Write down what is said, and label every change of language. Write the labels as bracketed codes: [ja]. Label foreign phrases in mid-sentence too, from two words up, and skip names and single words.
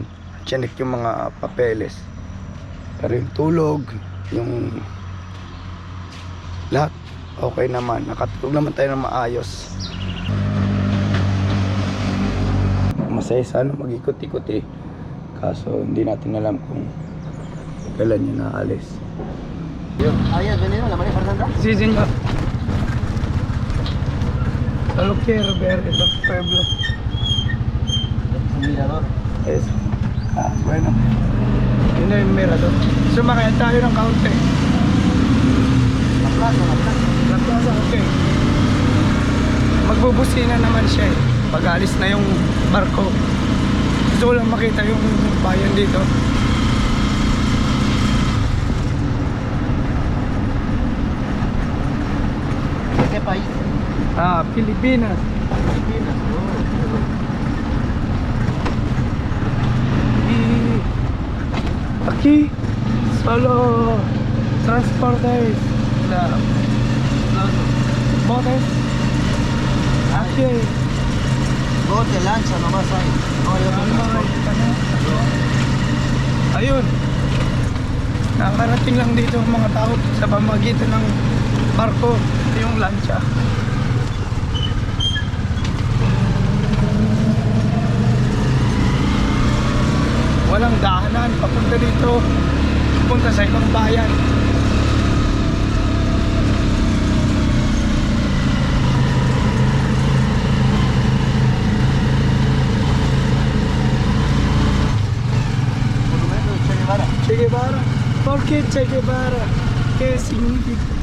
[tl] Chinek yung mga papeles. Pero yung tulog, yung lahat okay naman. Nakatulog naman tayo ng maayos. Masaya sana mag-ikot-ikot eh. Kaso hindi natin alam kung kailan yun naalis. [es] ¿Habías venido a la María Fernanda? Sí, señor. Solo quiero ver el pueblo. Un mirador. Eso. Bueno. [tl] Yun na yung mirador. Sumakay tayo ng kaunti. [es] La plaza, la plaza. La plaza, [tl] okay. Magbubusina naman siya eh. Pag alis na yung barko. Gusto ko lang makita yung bayan dito. [es] ¿De qué país? Pilipinas. Filipinas. Y aquí solo transportes los botes. Aquí Bote, lancha nomás hay. No hay otro transporte. [tl] ayun. Nakarating lang dito ang mga tao sa pamamagitan ng barko, yung lancha. Walang daanan papunta dito, papunta sa ibang bayan. [es] Monumento de Che Guevara. Che Guevara. ¿Por qué Che Guevara? ¿Qué significa?